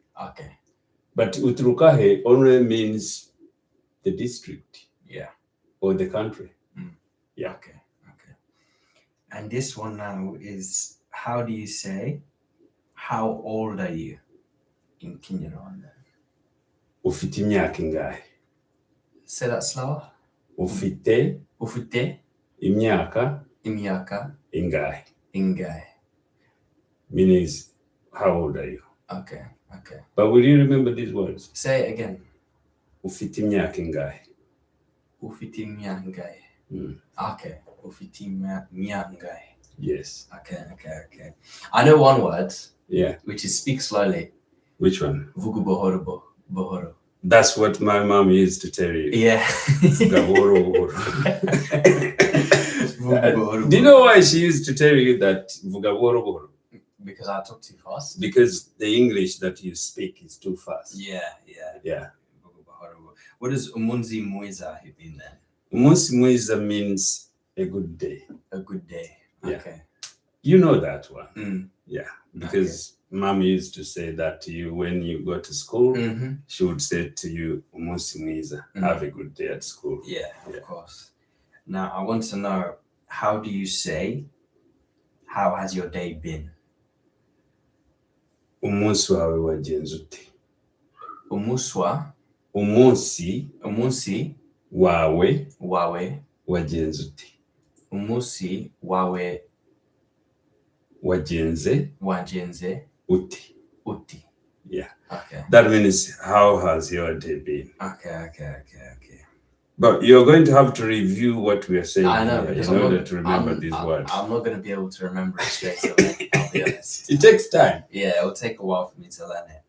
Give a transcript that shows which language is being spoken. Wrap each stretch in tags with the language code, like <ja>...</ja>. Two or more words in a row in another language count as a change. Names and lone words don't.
<en>Okay. But uturukahe only means the district. Yeah. Or the country. Yeah. Okay. And this one now is, how do you say, how old are you in Kinyarwanda?</en> <rw>Ufite imyaka ingahe?</rw> <en>Say that slower.</en> <rw>Ufite imyaka ingahe? Ingahe.</rw> <en>Means how old are you? Okay. But will you remember these words? Say it again.</en> <rw>Ufite imyaka ingahe? Ufite imyaka ingahe. Okay. Ufite imyaka ingahe.</rw> <en>Yes. Okay. I know one word. Yeah. Which is speak slowly. Which one?</en> <rw>Vugu bohoro.</rw> <en>That's what my mom used to tell you. Yeah. Do you know why she used to tell you that</en> <rw>vuga buhoro buhoro?</rw> <en>Because I talk too fast. Because the English that you speak is too fast. Yeah. What does</en> <rw>umunzi mwiza</rw> <en>mean then?</en> <rw>Umunsi mwiza</rw> <en>means a good day. A good day. Yeah. Okay. You know that one. Yeah. Because mom used to say that to you when you go to school. She would say to you,</en> <rw>umunsi mwiza,</rw> <en>have a good day at school. Yeah, of course. Now I want to know, how do you say, how has your day been?</en> <rw>Umunsi wawe wagenze ute? Umunsi wawe wagenze ute? Umunsi wawe wagenze ute? Uti.</rw> <en>Yeah. Okay. That means how has your day been? Okay. But you're going to have to review what we are saying. I know, in order to remember these words. I'm not going to be able to remember it straight away, I'll be honest. It takes time. Yeah, it'll take a while for me to learn it.</en>